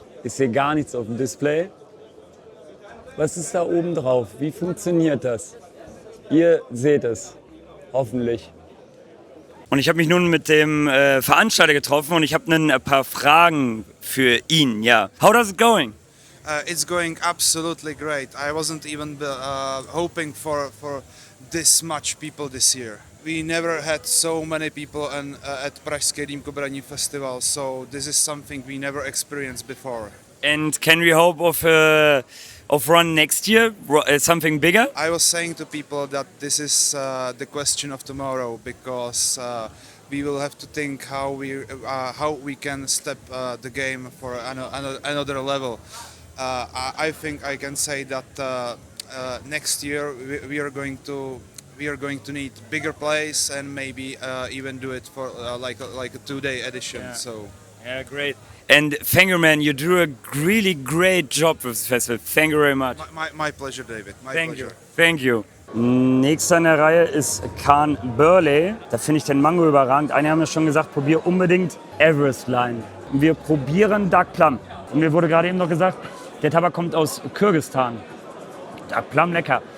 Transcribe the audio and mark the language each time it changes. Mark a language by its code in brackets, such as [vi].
[de] Ist hier gar nichts auf dem Display. Was ist da oben drauf? Wie funktioniert das? Ihr seht es, hoffentlich. Und ich habe mich nun mit dem Veranstalter getroffen und ich habe ein paar Fragen für ihn. [en] Ja. How does it going? It's going absolutely great. I wasn't even hoping for this much people this year. We never had so many people at Pražské Dimkobraní Festival, so this is something we never experienced before. And can we hope of run next year, something bigger? I was saying to people that this is the question of tomorrow, because we will have to think how we can step the game for another level. I think I can say that next year we are going to need bigger plays and maybe even do it for like a 2-day edition. Yeah. So. Yeah, great. And thank you, man. You do a really great job with the festival. Thank you very much. My pleasure, David. My Thank pleasure. you. Thank you. [de] Nächster in der Reihe ist Khan Burley. Da finde ich den Mango überragend. Einige haben ja schon gesagt, probier unbedingt Everest Line. Und wir probieren Dark Plum. Und mir wurde gerade eben noch gesagt, der Tabak kommt aus Kirgisistan. Dark Plum, lecker.